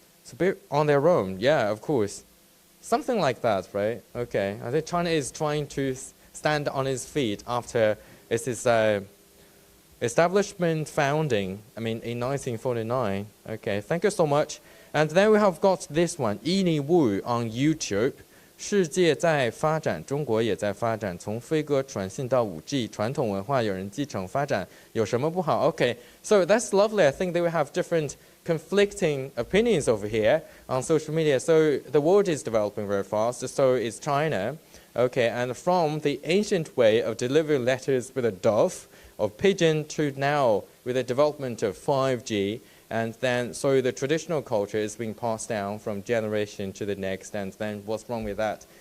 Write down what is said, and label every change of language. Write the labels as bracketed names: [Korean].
[English] So built on their own. Yeah, of course. Something like that, right? Okay. I think China is trying to stand on its feet after its establishment founding, in 1949. Okay. Thank you so much. And then we have got this one, Yini Wu on YouTube. [Chinese] 世界在发展，中国也在发展。从飞鸽传信到5G，传统文化有人继承发展，有什么不好 ？ [English] Okay, so that's lovely. I think they will have different conflicting opinions over here on social media. So the world is developing very fast. So is China. Okay, and from the ancient way of delivering letters with a dove, of pigeon, to now with the development of 5G, and then so the traditional culture is being passed down from generation to the next, and then what's wrong with that?